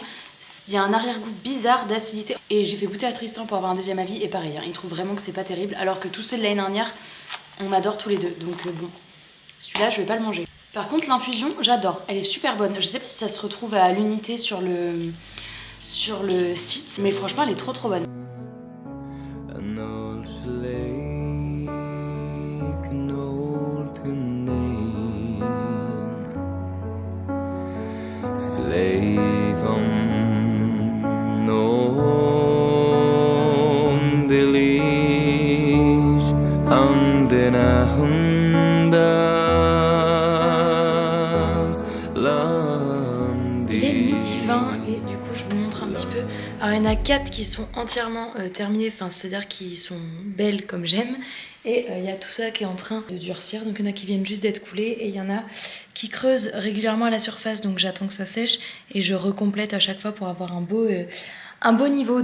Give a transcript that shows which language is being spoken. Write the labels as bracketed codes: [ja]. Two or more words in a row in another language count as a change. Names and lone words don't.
[fr] Il y a un arrière-goût bizarre d'acidité. Et j'ai fait goûter à Tristan pour avoir un deuxième avis. Et pareil, hein, il trouve vraiment que c'est pas terrible. Alors que tous ceux de l'année dernière, on adore tous les deux. Donc, bon, celui-là, je vais pas le manger. Par contre, l'infusion, j'adore. Elle est super bonne. Je sais pas si ça se retrouve à l'unité sur le site, mais franchement, elle est trop bonne. [en] An old lake, an old name, flavum non delis, andena hundas landi. [fr] Il est midi 20 et du coup, je vous montre un petit peu. Alors, il y en a 4 qui sont entièrement terminées, enfin, c'est-à-dire qui sont belles comme j'aime. Et il y a tout ça qui est en train de durcir. Donc, il y en a qui viennent juste d'être coulées et il y en a qui creusent régulièrement à la surface. Donc, j'attends que ça sèche et je recomplète à chaque fois pour avoir un beau niveau.